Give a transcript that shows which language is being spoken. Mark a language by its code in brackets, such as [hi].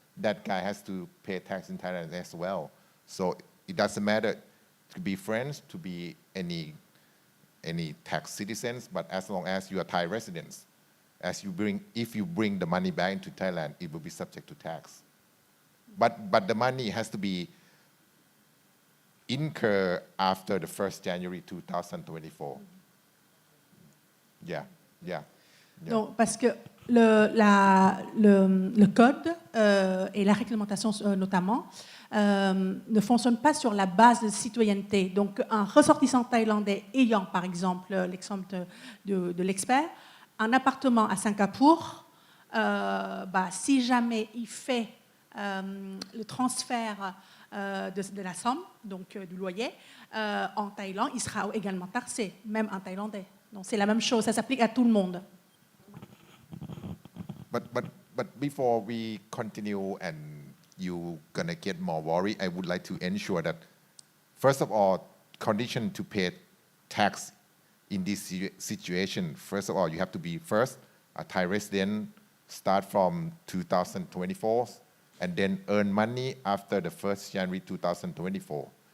[en] That guy has to pay tax in Thailand as well. So it doesn't matter to be French, to be any tax citizens, but as long as you are Thai residents, if you bring the money back into Thailand, it will be subject to tax. But the money has to be incurred after the 1st January 2024. Yeah. [fr] Donc, parce que le code et la réglementation notamment ne fonctionnent pas sur la base de citoyenneté. Donc, un ressortissant thaïlandais ayant, par exemple, l'exemple de l'expert, un appartement à Singapour, si jamais il fait le transfert de la somme, donc du loyer, en Thaïlande, il sera également taxé, même un Thaïlandais. Donc c'est la même chose, ça s'applique à tout le monde. [en] But before we continue and you gonna get more worried, I would like to ensure that, first of all, condition to pay tax in this situation, first of all, you have to be first a Thai resident, start from 2024, and then earn money after the 1st January 2024.